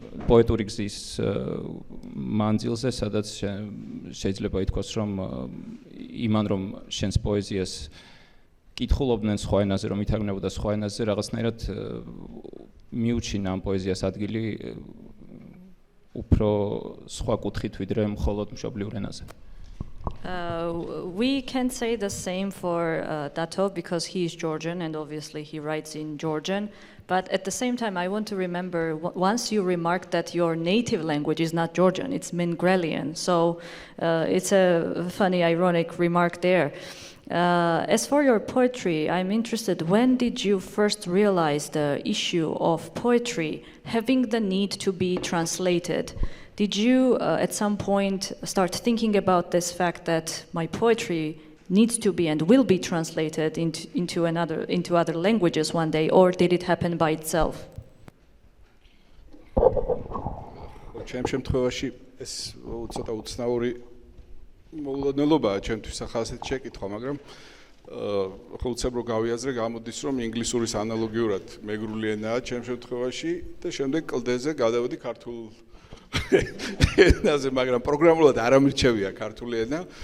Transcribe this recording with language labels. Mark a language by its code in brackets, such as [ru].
[ka] პოეტური გზის მანძილზე, სადაც შეიძლება ითქვას, რომ იმან რომ შენს პოეზიას კითხულობდნენ სხვა ენაზე, რომ ითარგმნებოდა სხვა ენაზე, რაღაცნაირად მიუჩინა ამ პოეზიას ადგილი უფრო სხვა კუთხით, ვიდრე მხოლოდ მშობლიურ ენაზე. [en] We can say the same for Dato because he is Georgian and obviously he writes in Georgian. But at the same time, I want to remember once you remarked that your native language is not Georgian, it's Mingrelian. So it's a funny, ironic remark there. As for your poetry, I'm interested, when did you first realize the issue of poetry having the need to be translated? Did you at some point start thinking about this fact that my poetry needs to be and will be translated into other languages one day, or did it happen by itself? [ka] ჩემ შემთხვევაში ეს ცოტა უცნაური მოულოდნელობაა ჩემთვის ახლა ასეთ შეკითხვა, მაგრამ ხო უცებ რომ გავიაზრე, გამოდის რომ ინგლისურის ანალოგიურად მეგრული ენაა ჩემ შემთხვევაში და შემდეგ კლდეზე გადავედი ქართულ ენაზე, მაგრამ პროგრამულად არ ამირჩევია ქართული ენა.